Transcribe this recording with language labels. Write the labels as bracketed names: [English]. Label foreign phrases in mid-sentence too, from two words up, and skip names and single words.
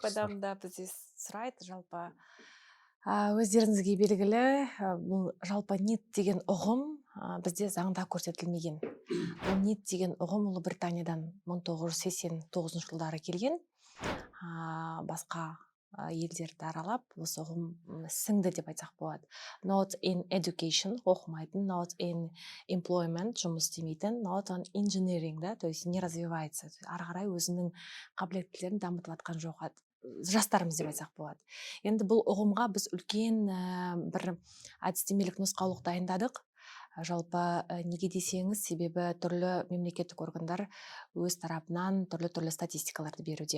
[Kazakh] Көп адам да бізде сұрайды, жалпы өздеріңізге белгілі, бұл жалпы ниет деген ұғым бізде заңда көрсетілмеген. Бұл ниет деген ұғым Ұлыбританиядан 1989 жылдары келген. Басқа елдерді аралап осы ұғым сіңді деп айтсақ болады. [English] Not in education, оқымайтын, not in employment, [Kazakh] жұмыс істемейтін, [English] not on engineering, [Russian] да, то есть не развивается, [Kazakh] ары қарай өзінің қабілеттілерін дамытып жатқан жоқ жастарымыз деп айтсақ болады. Енді бұл ұғымға біз үлкен бір әдістемелік нұсқаулық дайындадық. Жалпы неге десеңіз, себебі түрлі мемлекеттік органдар өз тарапынан түрлі статистикаларды беруде.